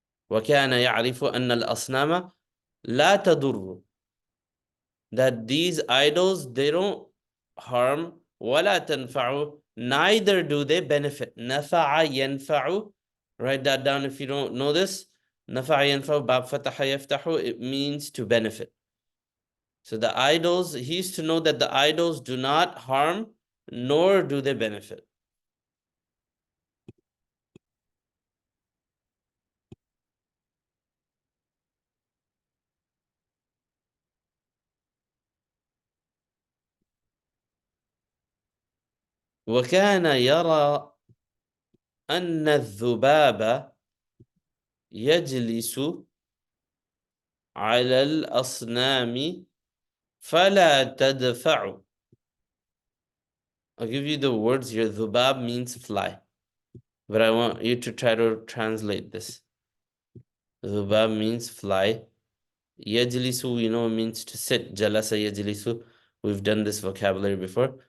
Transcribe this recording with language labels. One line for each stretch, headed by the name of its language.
Arabic: وَكَانَ يَعْرِفُ أَنَّ الْأَصْنَامَ لَا تَضُرُّ,
English: that these idols, they don't harm,
Arabic: وَلَا تَنْفَعُ,
English: neither do they benefit. نَفَعَ يَنْفَعُ, write that down if you don't know this.
Arabic: نَفَعَ يَنْفَعُ, بَاب فَتَحَ يَفْتَحُ,
English: it means to benefit. So the idols, he used to know that the idols do not harm, nor do they benefit.
Arabic: وَكَانَ يَرَى أَنَّ الذُّبَابَ يَجْلِسُ على الأصنام فلا تدفع.
English: I'll give you the words here. Dhubab means fly, but I want you to try to translate this. Dhubab means fly. Yajlisu, means to sit. Jalasa yajlisu. We've done this vocabulary before.